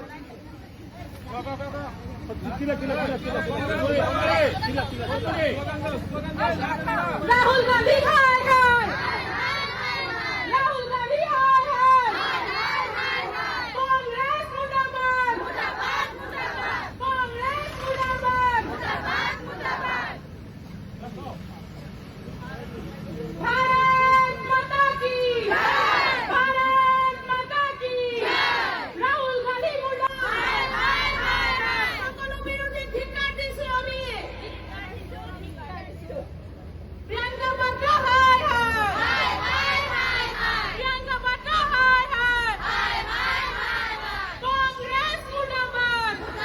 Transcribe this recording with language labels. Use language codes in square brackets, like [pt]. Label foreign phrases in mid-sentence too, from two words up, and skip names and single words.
[hi] राहुल गांधी हाय हाय, राहुल गांधी हाय हाय, कांग्रेस मुर्दाबाद, कांग्रेस मुर्दाबाद, भारत माता की जय, भारत माता की जय, राहुल गांधी मुर्दाबाद, [as] সকলো বিৰোধীক ধিক্কাৰ দিছোঁ আমি, [hi] प्रियंका वाड्रा हाय हाय, प्रियंका वाड्रा हाय हाय, कांग्रेस मुर्दाबाद,